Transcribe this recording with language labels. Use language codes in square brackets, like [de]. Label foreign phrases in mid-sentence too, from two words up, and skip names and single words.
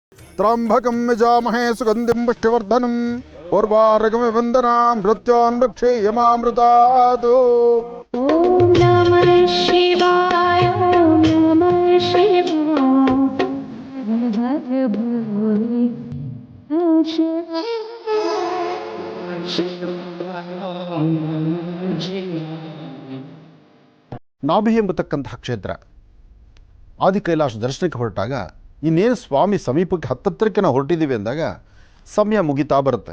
[sa] ತ್ರ್ಯಂಬಕಂ ಯಜಾಮಹೇ ಸುಗಂಧಿಂ ಪುಷ್ಟಿವರ್ಧನಂ ಉರ್ವಾರಕಮಿವ ವಂದನಾಂ ಮೃತ್ಯೋನ್ ಭಕ್ಷೇಯಮಾಮೃತಾತ್. ॐ नमः शिवाय ॐ नमः शिवाय हर भोले [kn] ನಾಭಿ ಎಂಬತಕ್ಕಂತಹ ಕ್ಷೇತ್ರ. ಆದಿ ಕೈಲಾಸ ದರ್ಶನಕ್ಕೆ ಹೊರಟಾಗ ಇನ್ನೇನು ಸ್ವಾಮಿ ಸಮೀಪಕ್ಕೆ ಹತ್ತತ್ರಕ್ಕೆ ನಾವು ಹೊರಟಿದ್ದೀವಿ ಅಂದಾಗ ಸಮಯ ಮುಗಿತಾ ಬರುತ್ತೆ.